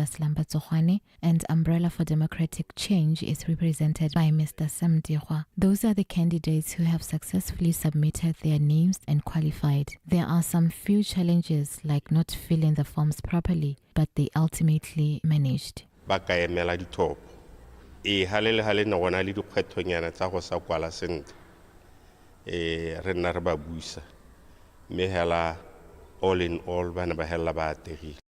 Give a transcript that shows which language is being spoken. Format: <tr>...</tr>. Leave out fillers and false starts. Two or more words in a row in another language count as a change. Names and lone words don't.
<en>Slamba Tsohwane, and Umbrella for Democratic Change is represented by Mr. Sam Dirwa. Those are the candidates who have successfully submitted their names and qualified. There are some few challenges like not filling the forms properly, but they ultimately managed.</en> <tn>Halele na gona le dikgwethonyana tsa go sa kwala sentle re nna re ba buisa me hela</tn> <en>all in all</en> <tn>bana ba hela ba ategile.</tn>